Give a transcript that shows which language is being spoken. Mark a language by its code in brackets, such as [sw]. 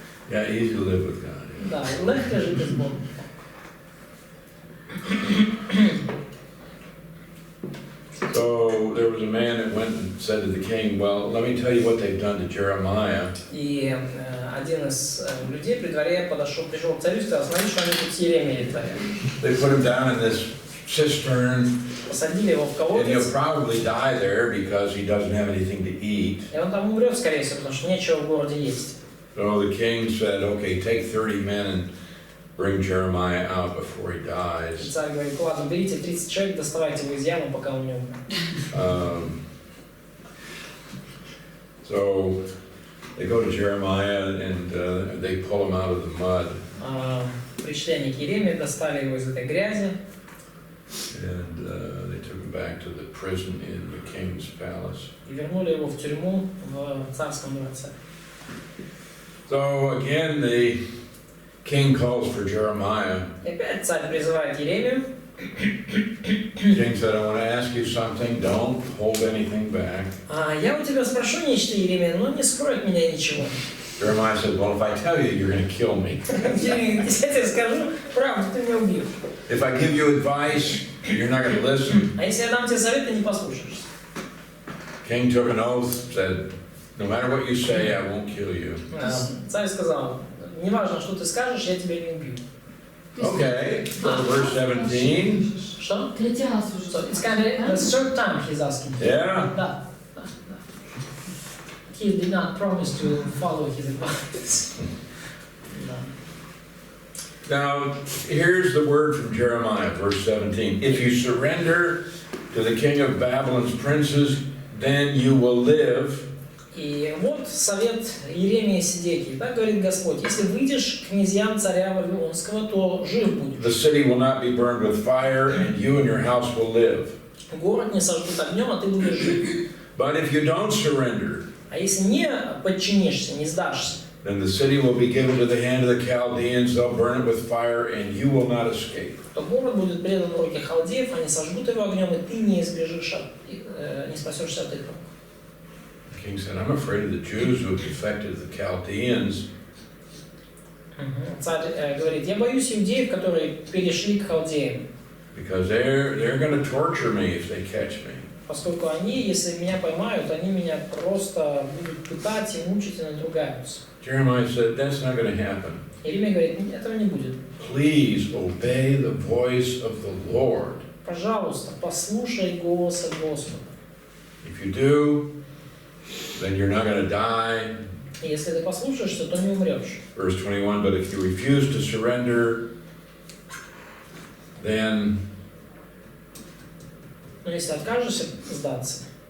[en] Yeah, easy to live with God. [ru] Да, легко жить с Богом. [en] So there was a man that went and said to the king, well, let me tell you what they've done to Jeremiah. [ru] И один из людей при дворе пришел к царю и сказал, смотри, что они тут с Еремией творят. [en] They put him down in this cistern, [ru] Посадили его в [en] and he'll [ru] колодец, [en] probably die there because he doesn't have anything to eat. [ru] и он там умрет, скорее всего, потому что нечего в городе есть. [en] So the king said, okay, take 30 men and bring Jeremiah out before he [ru] И [en] dies. [ru] царь говорит, ладно, берите 30 человек, доставайте его из ямы, пока он не умер. [en] So they go to Jeremiah and they pull him out of the mud. [ru] Пришли они к Еремии, достали его из этой грязи, [en] And they took him back to the prison in the king's palace. [ru] и вернули его в тюрьму в царском дворце. [en] So again, the king calls for Jeremiah. [ru] И опять царь призывает Еремию. [en] King said, I want to ask you something. Don't hold anything back. [ru] Я у тебя спрошу нечто, Еремия, но не скрой от меня ничего. [en] Jeremiah said, well, if I tell you, you're going to kill me. [ru] Если я тебе скажу правду, ты меня убьешь. [en] If I give you advice, you're not going to listen. [ru] А если я дам тебе совет, ты не послушаешься. [en] King took an oath, said, no matter what you say, I won't kill you. [ru] Царь сказал, неважно, что ты скажешь, я тебя не убью. [en] Okay, so verse 17. [ru] Что? Третий раз уже. [en] So it's kind of the third time he's asking. Yeah. [ru] Да. [en] He did not promise to follow his advice. Now, here's the word from Jeremiah, verse 17. If you surrender to the king of Babylon's princes, then you will live. [ru] И вот совет Еремии Сидекии. Так говорит Господь, если выйдешь к князьям царя Вавилонского, то жив будешь. [en] The city will not be burned with fire, and you and your house will live. [ru] Город не сожгут огнем, а ты будешь жив. [en] But if you don't surrender, [ru] А если не подчинишься, не сдашься, [en] then the city will be given to the hand of the Chaldeans. They'll burn it with fire, and you will not escape. [ru] то город будет предан в руки халдеев, они сожгут его огнем, и ты не избежишь, не спасешься от их рук. [en] The king said, I'm afraid of the Jews who have defected to the Chaldeans. [ru] Царь говорит, я боюсь иудеев, которые перешли к халдеям, [en] Because they're going to torture me if they catch me. [ru] поскольку они, если меня поймают, они меня просто будут пытать и мучить и надругаются. [en] Jeremiah said, that's not going to happen. [ru] Иеремия говорит, этого не будет. [en] Please obey the voice of the Lord. [ru] Пожалуйста, послушай голоса Господа. [en] If you do, then you're not going to die. [ru] И если ты послушаешься, то не умрешь. [en] Verse 21, but if you refuse to surrender, then [ru] Но если откажешься сдаться,